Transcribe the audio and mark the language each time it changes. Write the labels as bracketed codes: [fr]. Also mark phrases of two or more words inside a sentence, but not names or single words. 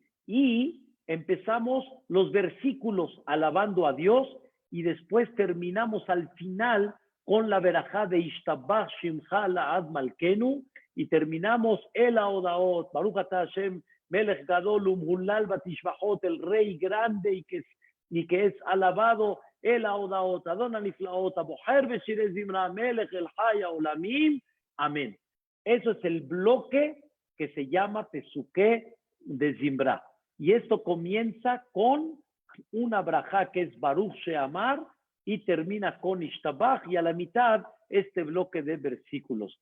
[es] Y empezamos los versículos alabando a Dios y después terminamos al final con la verajá de [he] ישתבח שמך לעד מלכנו [es] y terminamos el [he] ההודאות ברוך אתה השם מלך גדול ומהולל בתשבחות, [es] el rey grande y que es alabado, [he] el ההודאות אדון הנפלאות הבוחר בשירי זמרה מלך אל חי העולמים, amén. [es] Eso es el bloque que se llama Pesuké de Zimra. Y esto comienza con una brajá que es Baruch Sheamar y termina con Ishtabach, y a la mitad este bloque de versículos.